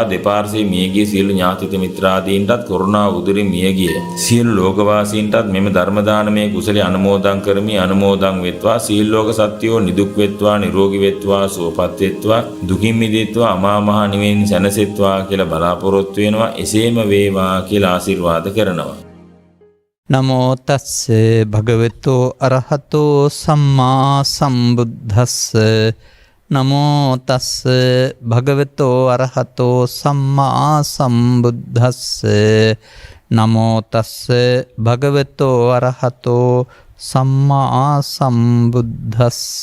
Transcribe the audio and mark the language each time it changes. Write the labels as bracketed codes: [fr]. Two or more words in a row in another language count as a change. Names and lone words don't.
[si] දෙපාර්ශ්වයේ මියගිය සියලු ඥාති මිත්‍රාදීන්ටත් කරුණා උදරින් මියගිය සියලු ලෝකවාසීන්ටත් මෙම ධර්ම දානමය කුසලයේ අනුමෝදන් කරමි. අනුමෝදන් වෙත්වා. සියලු ලෝක සත්වයෝ නිදුක් වෙත්වා, නිරෝගී වෙත්වා, සුවපත් වෙත්වා, දුකින් මිදෙත්වා, අමා මහ නිවෙන් සැනසෙත්වා කියලා බලාපොරොත්තු වෙනවා. එසේම වේවා කියලා ආශිර්වාද කරනවා. [pi] නමෝ තස්ස භගවතු අරහතෝ සම්මා සම්බුද්දස්ස. නමෝ තස්ස භගවතු අරහතෝ සම්මා සම්බුද්දස්ස. නමෝ තස්ස භගවතු අරහතෝ සම්මා සම්බුද්දස්ස.